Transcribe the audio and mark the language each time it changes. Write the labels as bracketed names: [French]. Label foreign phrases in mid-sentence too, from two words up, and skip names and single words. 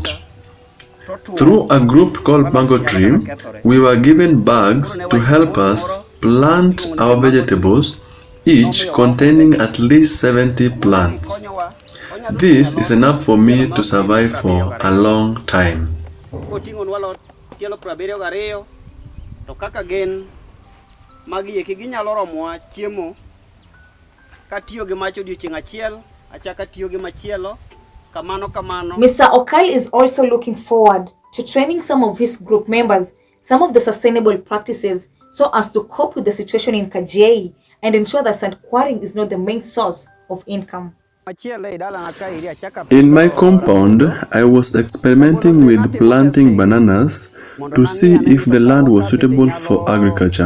[English] Through a group called Mango Tree, we were given bags to help us plant our vegetables, each containing at least 70 plants. This is enough for me to survive for a long time. [Luo (Kenya and Tanzania)] koting'o nwalo tielo 72 to kaka gen magi eki ginyalo romowa chiemo katiyo gi mach odiochieng' achiel achaka tiyo gi machielo kamano. [English] Mr. Okal is also looking forward to training some of his group members some of the sustainable practices so as to cope with the situation in Kajiai and ensure that sand quarrying is not the main source of income. In my compound, I was experimenting with planting bananas to see if the land was suitable for agriculture.